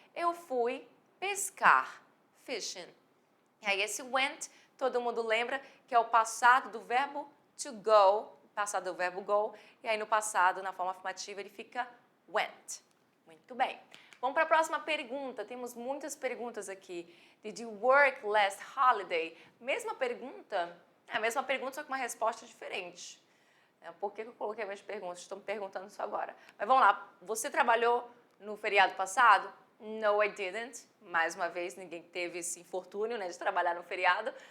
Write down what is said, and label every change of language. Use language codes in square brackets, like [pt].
[pt] Eu fui pescar, fishing. E aí esse went, todo mundo lembra que é o passado do verbo to go, passado do verbo go, e aí no passado, na forma afirmativa, ele fica went. Muito bem. Vamos para a próxima pergunta. Temos muitas perguntas aqui. [en] Did you work last holiday? [pt] Mesma pergunta, só com uma resposta diferente. Por que eu coloquei mais perguntas? Estou me perguntando isso agora. Mas vamos lá. Você trabalhou no feriado passado? [en] No, I didn't. [pt] Mais uma vez, ninguém teve esse infortúnio, né, de trabalhar no feriado.